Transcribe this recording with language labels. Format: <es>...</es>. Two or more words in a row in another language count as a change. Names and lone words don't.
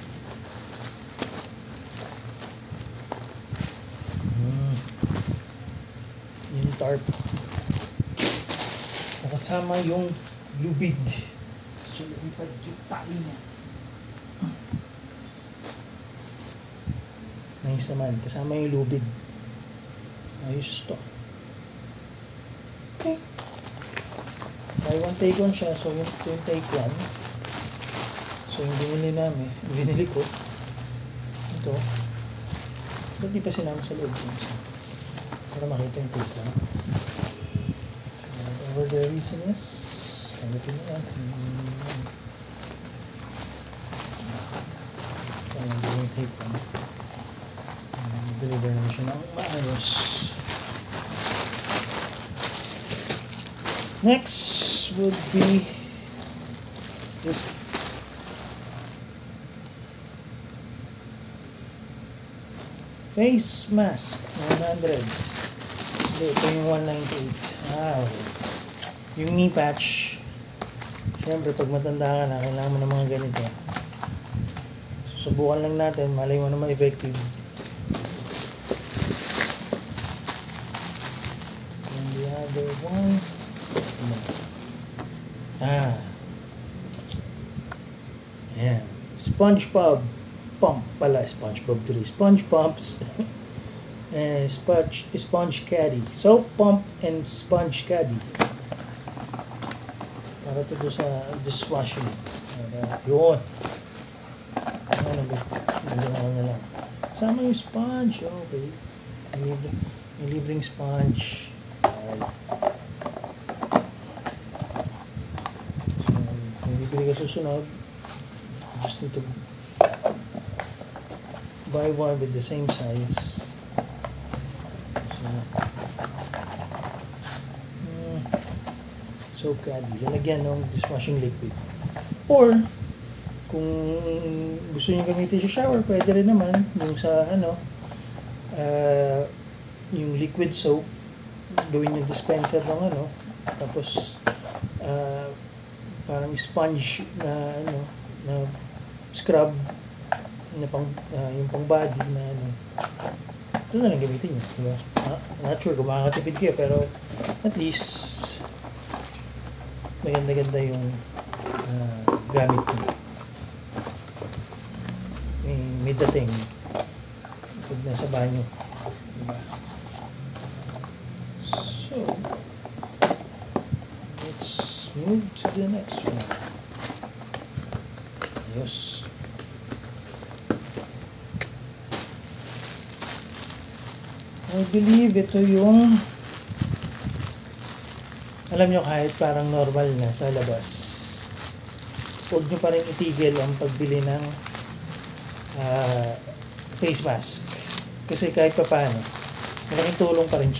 <tl>Yung tarp. Nakasama yung lubid. So, lupad yung tali niya. Nice naman. Kasama yung lubid. Ayos to. Okay.</tl> <en>Buy one take one</en> <tl>siya. So yung</tl> <en>take one.</en> <tl>So yung binili ko ito. Ba't di pa sinama sa loob para makita yung</tl> <en>take one. Over the reasoness,</en> <tl>tanggapin mo lang. Yung</tl> <en>take one,</en> <tl>deliver naman siya ng maayos.</tl> <en>Next would be this face mask, 100.</en> <tl>Ito yung 198. Okay. Yung</tl> <en>knee patch,</en> <tl>syempre pag matanda ka na, kailangan mo ng mga ganito. Susubukan lang natin, malay mo naman effective.</tl> <en>And the other one,</en> <tl>ayan, SpongeBob pump pala,</tl> <en>SpongeBob 3, sponge pumps. Sponge caddy, soap pump and sponge caddy para to do sa dishwashing.</en> <tl>Yun. Ano ba? Nagawa na lang. Sama yung sponge. Okay. May libreng sponge. So, kung bibili ka susunod,</tl> <en>just need to buy one with the same size. So, soap caddy.</en> <tl>Lalagyan ng</tl> <en>dishwashing liquid.</en> <tl>Or, kung gusto niyo gamitin sa shower, pwede rin naman yung sa yung</tl> <en>liquid soap,</en> <tl>gawin yung dispenser ng tapos parang sponge na na scrub na yung pang body na ito na lang gamitin nyo, diba?</tl> <en>Not sure</en> <tl>kung makakatipid kayo, pero</tl> <en>at least</en> <tl>maganda-ganda yung gamit nyo. May dating pag nasa banyo, diba?</tl> <en>So let's move to the next one. Yes. I believe</en> <tl>ito yung, alam nyo, kahit parang normal na sa labas, huwag nyo pa rin itigil ang pagbili ng</tl> <en>face mask.</en> <tl>Kasi kahit pa paano, malaking tulong pa rin siya.</tl>